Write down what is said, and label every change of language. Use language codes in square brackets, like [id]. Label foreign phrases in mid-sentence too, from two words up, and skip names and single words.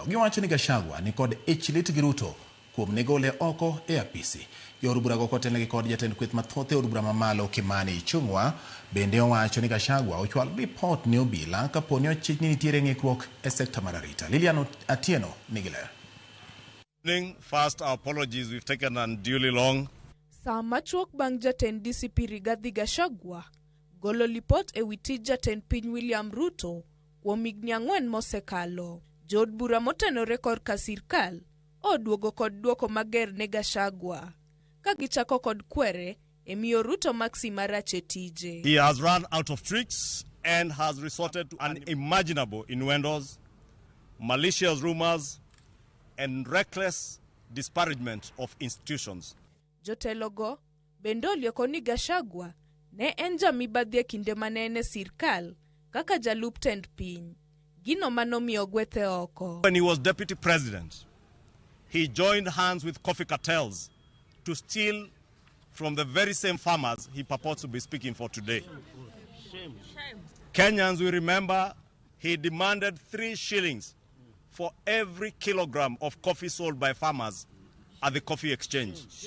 [luo] Giwacho ni Gachagua ni kod ich lit gi Ruto kuom negole oko e apisi. Yor bura go kotelnegi kod jatend kweth mathoth e od bura mamalo Kimani Ichung'wa bende owacho ni Gachagua ochwal ripot ne obila kaponi ochich ni nitiere ng'ikruok e sekta mar arita. Lilian Atieno nigi ler. [en] First, our apologies, we've taken unduly long. [luo] Saa machuok bang' jatend DCP Gachagua golo lipot e wi tij jatend piny William Ruto kuom higni 4 mosekalo. Jod bura motenore korka sirkal oduogo kod duoko mager ne Gachagua ka gichako kod kwere e miyo Ruto maksi marach e tije. [en] He has run out of tricks and has resorted to unimaginable innuendos, malicious rumors and reckless disparagement of institutions. [luo] Jotelogo bende olieko ni Gachagua ne en jamibadhi e kinde manene sirkal kaka jalup tend piny, gino manomiyo gwethe oko. [en] When he was deputy president, he joined hands with coffee cartels to steal from the very same farmers he purports to be speaking for today. Kenyans will remember he demanded 3 shillings for every kilogram of coffee sold by farmers at the coffee exchange.